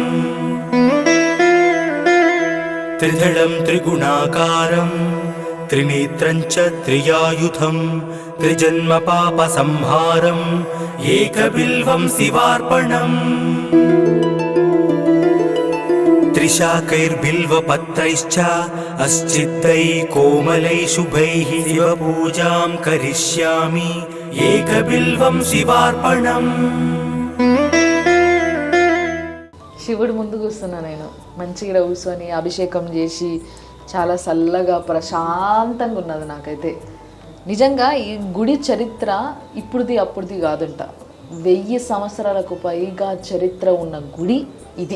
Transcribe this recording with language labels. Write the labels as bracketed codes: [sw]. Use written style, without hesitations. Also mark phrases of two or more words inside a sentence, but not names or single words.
[sa] త్రిదళం త్రిగుణాకారం త్రినేత్రం చ త్రియాయుధం త్రిజన్మ పాప సంహారం ఏకబిల్వం శివార్పణం त्रिशाकैर्बिल्वपत्रैश्च अस्चित्तै कोमलै शुभैः शिवपूजां करिष्यामि एकबिल्वं शिवार्पणम्। [te] శివుడు ముందు కూర్చున్నా నేను మంచిగా కూర్చొని అభిషేకం చేసి చాలా చల్లగా ప్రశాంతంగా ఉన్నది నాకైతే. నిజంగా ఈ గుడి చరిత్ర ఇప్పుడుది అప్పుడుది కాదంట, 1000 సంవత్సరాలకు పైగా చరిత్ర ఉన్న గుడి ఇది.